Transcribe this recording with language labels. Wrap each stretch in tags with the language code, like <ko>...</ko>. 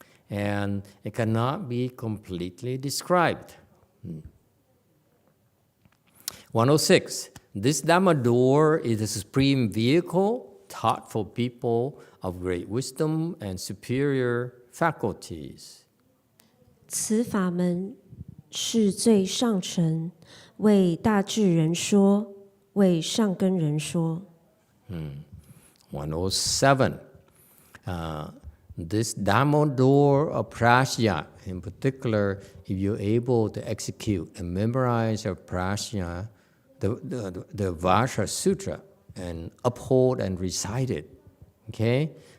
<en>And it cannot be completely described. 106. This Dharma door is a supreme vehicle taught for people of great wisdom and superior faculties.</en> <zh>此法门是最上乘，为大智人说，为上根人说。</zh> <en>107. This Dharma door of Prajna, in particular, if you're able to execute and memorize your Prajna, the Vasha Sutra, and uphold and recite it, okay?</en>